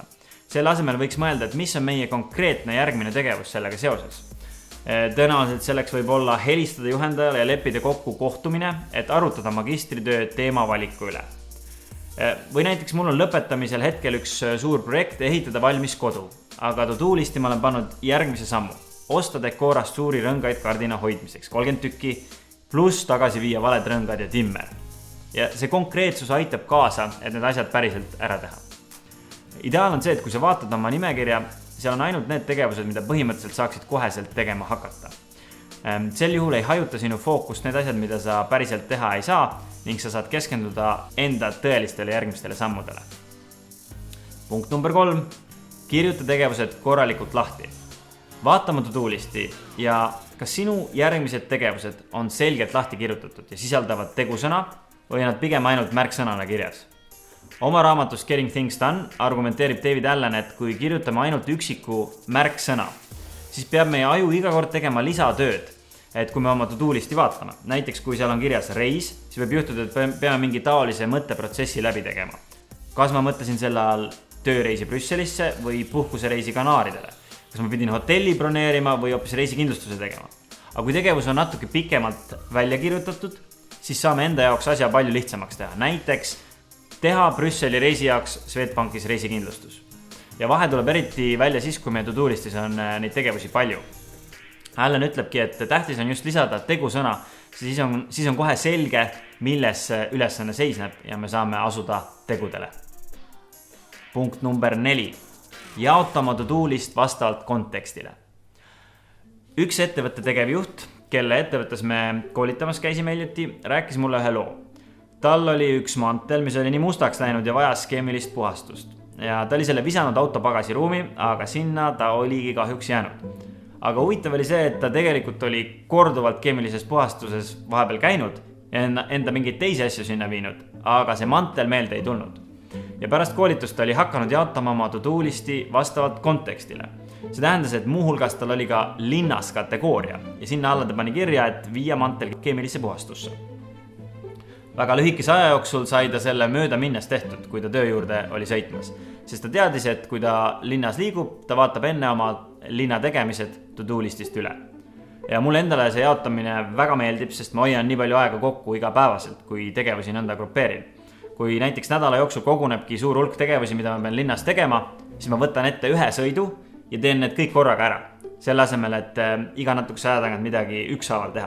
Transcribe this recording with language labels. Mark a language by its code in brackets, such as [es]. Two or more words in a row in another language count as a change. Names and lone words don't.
[et] Selle asemel võiks mõelda, et mis on meie konkreetne järgmine tegevus sellega seoses. Tõenäoliselt selleks võib olla helistada juhendajale ja leppida kokku kohtumine, et arutada magistritöö teemavaliku üle. Või näiteks mul on lõpetamisel hetkel üks suur projekt ehitada valmis kodu, aga to-do listi ma olen pannud järgmise sammu. Osta Decorast suuri rõngaid kardina hoidmiseks, 30 tükki, pluss tagasi viia valed rõngad ja timmer. Ja see konkreetsus aitab kaasa, et need asjad päriselt ära teha. Ideaal on see, et kui sa vaatad oma nimekirja, seal on ainult need tegevused, mida põhimõtteliselt saaksid koheselt tegema hakata. Sel juhul ei hajuta sinu fookust need asjad, mida sa päriselt teha ei saa ning sa saad keskenduda enda tõelistele järgmistele sammudele. Punkt number 3. Kirjuta tegevused korralikult lahti. Vaatama to-do listi ja kas sinu järgmised tegevused on selgelt lahti kirjutatud ja sisaldavad tegusõna või nad pigem ainult märksõnana kirjas. Oma raamatus Getting Things Done argumenteerib David Allen, et kui kirjutame ainult üksiku märksõna, siis peab meie aju iga kord tegema lisatööd, et kui me oma to-do listi vaatame. Näiteks kui seal on kirjas reis, siis võib juhtuda, et peame mingi taolise mõtteprotsessi läbi tegema. Kas ma mõtlesin selle all tööreisi Brüsselisse või puhkusereisi Kanaaridele? Kas ma pidin hotelli broneerima või hoopis reisikindlustuse tegema? Aga kui tegevus on natuke pikemalt välja kirjutatud, siis saame enda jaoks asja palju lihtsamaks teha. Näiteks teha Brüsseli reisi jaoks Swedbankis reisikindlustus. Ja vahe tuleb eriti välja siis, kui meie to-do listis on neid tegevusi palju. Allen ütlebki, et tähtis on just lisada tegusõna, siis on kohe selge, milles ülesanne seisneb ja me saame asuda tegudele. Punkt number 4. Jaota oma to-do list vastavalt kontekstile. Üks ettevõtte tegevjuht, kelle ettevõttes me koolitamas käisime hiljuti, rääkis mulle ühe loo. Tal oli üks mantel, mis oli nii mustaks läinud ja vajas keemilist puhastust. Ja ta oli selle visanud auto pagasiruumi, aga sinna ta oligi kahjuks jäänud. Aga huvitav oli see, et ta tegelikult oli korduvalt keemilises puhastuses vahepeal käinud ja enda mingeid teisi asju sinna viinud, aga see mantel meelde ei tulnud. Ja pärast koolitust ta oli hakanud jaotama oma to-do listi vastavalt kontekstile. See tähendas, et muuhulgas tal oli ka linnas kategooria ja sinna alla ta pani kirja, et viia mantel keemilisse puhastusse. väga lühikese aja jooksul sai ta selle mööda minnes tehtud, kui ta töö juurde oli sõitmas. Sest ta teadis, et kui ta linnas liigub, ta vaatab enne oma linna tegemised to-do listist üle. Ja mulle endale see jaotamine väga meeldib, sest ma hoian nii palju aega kokku igapäevaselt, kui tegevusi nõnda grupeerin. Kui näiteks nädala jooksul kogunebki suur hulk tegevusi, mida ma pean linnas tegema, siis ma võtan ette ühe sõidu ja teen need kõik korraga ära. Selle asemel, et iga natukese aja tagant midagi ükshaaval teha.